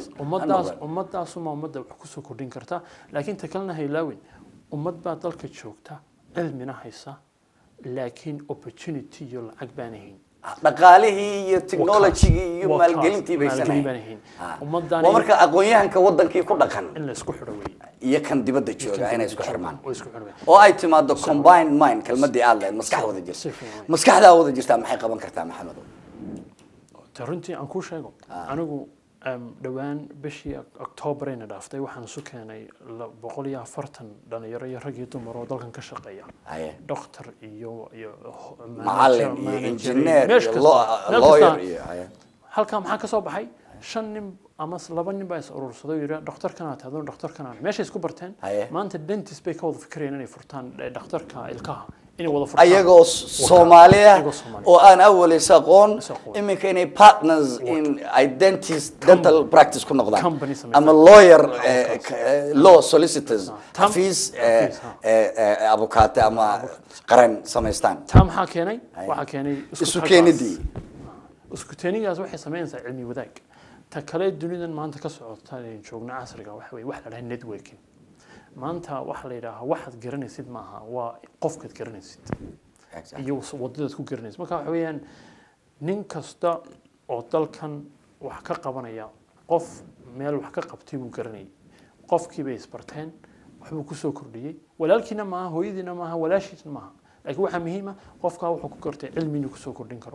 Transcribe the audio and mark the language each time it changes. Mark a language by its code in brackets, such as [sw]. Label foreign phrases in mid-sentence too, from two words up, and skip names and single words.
[so] ummadaas uma ummadda wax ku soo kordhin karta laakiin ta kalena haylaawin ummad baa dalka joogta cilmina haysa laakiin opportunity iyo lacag baan ahayn dhaqaalihii iyo technology iyo maalgelintii bay sameeyeen ummadan marka aqoonyahanka wadankii ku dhaqan in la isku xidho weey iyo kan dibadda jooga inay isku xirmaan oo ay timaado [en] combined mind [so] kalmadii aad leeyahay maskaxda wada jirta maxay qaban kartaa maxamed runtii aan ku sheego anigu dhawaan bishii October ina dhaaftay waxaan isu keenay 140 dhalinyaro iyo rag iyo dumar oo dalkan ka shaqeeya doctor iyo macallin iyo engineer iyo lawyer iyo halka maxaa ka soo baxay 5 nin ama 2 nin baa is urursaday yiri dhakhtarkana taadon dhakhtarkana meesha isku barteen maanta dentist bay ka wada fikireen inay furtaan dhakhtarka ilkaha inay wada furtaan ayagoo Soomaaliya oo aan awaliis aqoon iminka inay [en] partners in dentist dental practice [so] ku noqdaan ama [en] lawyer law solicitors fees avocado [so] ama qaran samaystaan tam maxaa keenay waxa keenay isku keenidii waxay sameeyeen cilmi wadaag ta kale dunidan maanta ka socota in joogna casriga wax la yiraahdo networking maanta waxa la yiraahdo waxaad garanaysid maaha waa qofkaad garanaysid iyo wadada ku garanaysid marka waxa weeyaan nin kasta oo dalkan wax ka qabanaya qof meel wax ka qabtay uu garanay qofkii bay isbarteen waxbuu ku soo kordhiyay walaalkiina maaha hooyadiina maaha walaashiisna maaha laakiin waxa muhiim ah qofka wuxuu ku kortay cilmi inuu ku soo kordhin karo